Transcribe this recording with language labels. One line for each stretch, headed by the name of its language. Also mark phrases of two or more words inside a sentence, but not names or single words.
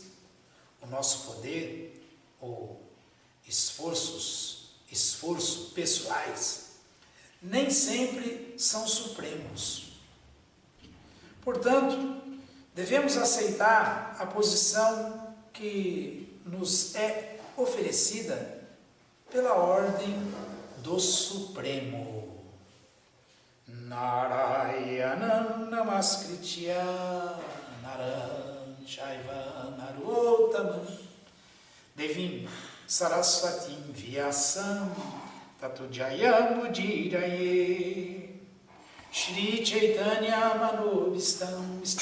Portuguese: O nosso poder ou esforços pessoais nem sempre são supremos. Portanto, devemos aceitar a posição que nos é oferecida pela ordem do Supremo.
Sanskrit: नारायणं नमस्कृत्य नरं चैव नरोत्तमम् देवीं सरस्वतीं व्यासं ततो जयम् उदीरये श्री चैतन्य मनोभीष्टम्